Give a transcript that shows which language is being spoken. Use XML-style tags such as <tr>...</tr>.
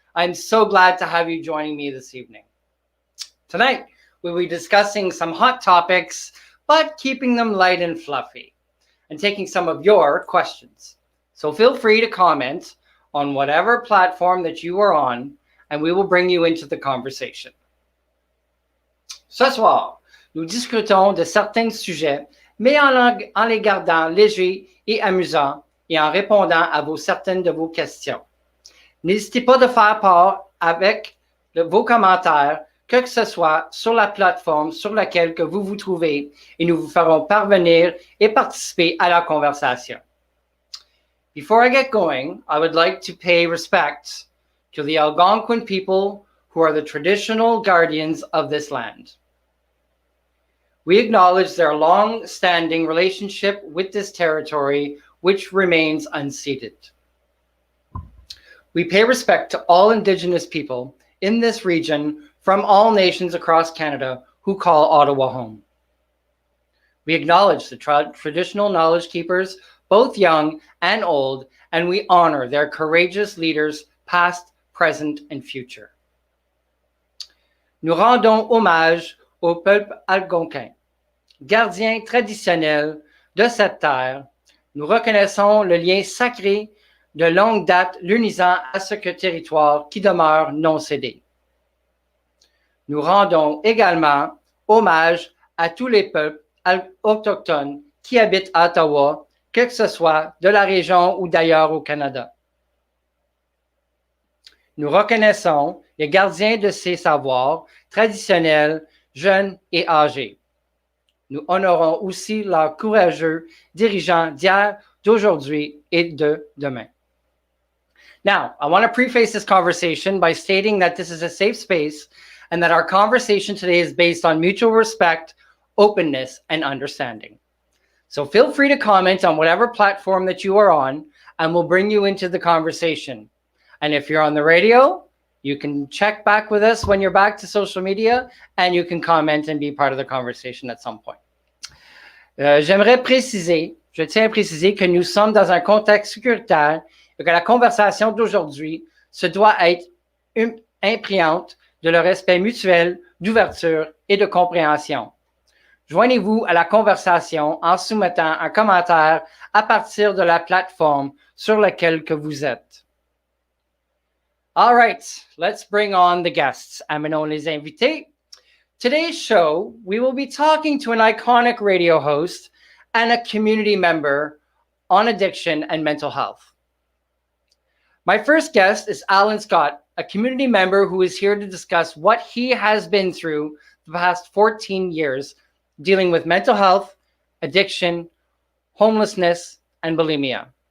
<en>I'm so glad to have you joining me this evening. Tonight, we'll be discussing some hot topics, but keeping them light and fluffy, and taking some of your questions. So feel free to comment on whatever platform that you are on, and we will bring you into the conversation.</en> <fr>Ce soir, nous discutons de certains sujets, mais en les gardant légers et amusants et en répondant à certaines de vos questions. N'hésitez pas de faire part avec vos commentaires, que ce soit sur la plateforme sur laquelle que vous vous trouvez, et nous vous ferons parvenir et participer à la conversation.</fr> <en>Before I get going, I would like to pay respect to the Algonquin people who are the traditional guardians of this land. We acknowledge their long-standing relationship with this territory, which remains unceded. We pay respect to all Indigenous people in this region from all nations across Canada who call Ottawa home. We acknowledge the traditional knowledge keepers, both young and old, and we honor their courageous leaders, past, present, and future.</en> <fr>Nous rendons hommage au peuple algonquin, gardien traditionnel de cette terre. Nous reconnaissons le lien sacré de longue date l'unissant à ce territoire qui demeure non cédé. Nous rendons également hommage à tous les peuples autochtones qui habitent à Ottawa, que ce soit de la région ou d'ailleurs au Canada. Nous reconnaissons les gardiens de ces savoirs traditionnels, jeunes et âgés. Nous honorons aussi leurs courageux dirigeants d'hier, d'aujourd'hui et de demain.</fr> <en>Now, I want to preface this conversation by stating that this is a safe space and that our conversation today is based on mutual respect, openness, and understanding. So feel free to comment on whatever platform that you are on, and we'll bring you into the conversation. And if you're on the radio, you can check back with us when you're back to social media, and you can comment and be part of the conversation at some point.</en> <fr>Je tiens à préciser que nous sommes dans un contexte sécuritaire et que la conversation d'aujourd'hui se doit être imprégnante de le respect mutuel, d'ouverture et de compréhension. Joignez-vous à la conversation en soumettant un commentaire à partir de la plateforme sur laquelle que vous êtes.</fr> <en>All right, let's bring on the guests.</en> <fr>Amenons les invités.</fr> <en>Today's show, we will be talking to an iconic radio host and a community member on addiction and mental health. My first guest is Alan Scott, a community member who is here to discuss what he has been through the past 14 years dealing with mental health, addiction, homelessness, and bulimia.</en>